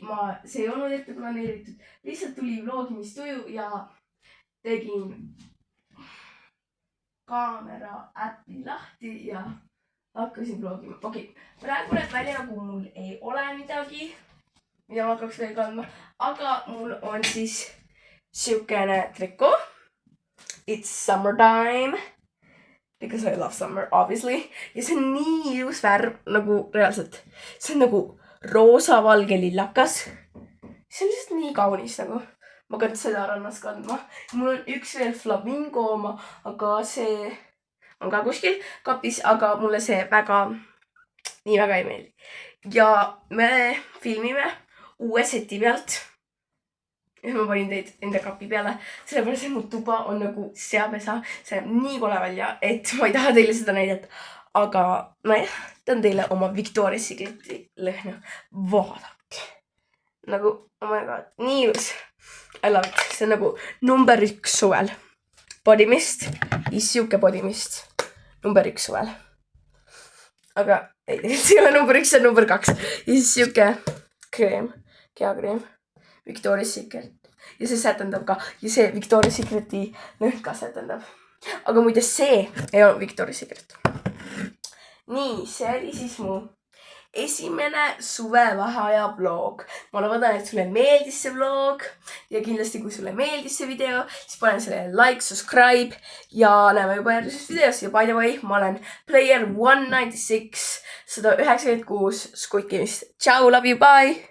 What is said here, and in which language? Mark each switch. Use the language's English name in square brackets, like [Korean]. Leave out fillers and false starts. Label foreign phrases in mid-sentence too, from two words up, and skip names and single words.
[Estonian] See ei olnud ette planeeritud. Lihtsalt tuli vlogimistuju ja tegin kaamera äppi lahti ja hakkasin vlogima. Okei, praegu näeb välja nagu mul ei ole midagi, mida ma hakkaks veel kandma. Aga mul on siis siukene triko. [English] It's summertime. Because I love summer, obviously. [Estonian] Ja see on nii ilus värv, nagu reaalselt. See on nagu roosa, valge, lillakas. See on lihtsalt nii kaunis nagu. Ma hakkan seda rannas kandma. Mul on üks veel flamingo oma, aga see on ka kuskil kapis, aga mulle see nii väga ei meeldi. Ja me filmime uue seti pealt. ja ma panin teid enda kapi peale, sellepärast et mu tuba on nagu seapesa, see näeb nii kole välja, et ma ei taha teile seda näidata. Aga nojah, tõin teile oma Victoria's Secreti lõhna. Vaadake. Nagu, [English] oh my god, [Estonian] nii ilus. [English] I love it. [Estonian] See on nagu number 1 suvel. [English] Body mist. [Estonian] Ja siuke [English] body mist. [Estonian] Number 1 suvel. Aga ei, see ei ole number 1, see on number 2. Ja siis siuke kreem, kehakreem. Victoria's Secret. Ja see sätendab ka. Ja see Victoria's Secreti lõhn ka sätendab. Aga muide see ei ole Victoria's Secret. Nii, see oli siis mu esimene suvevaheaja vlog. Ma loodan, et sulle meeldis see vlog. Ja kindlasti, kui sulle meeldis see video, siis pane selle [English] like, subscribe. [Estonian] Ja näeme juba järgmises videos. [English] Ja by the way, [Estonian] ma olen player 196, 196 Squid Game'ist. [English] Ciao, love you, bye!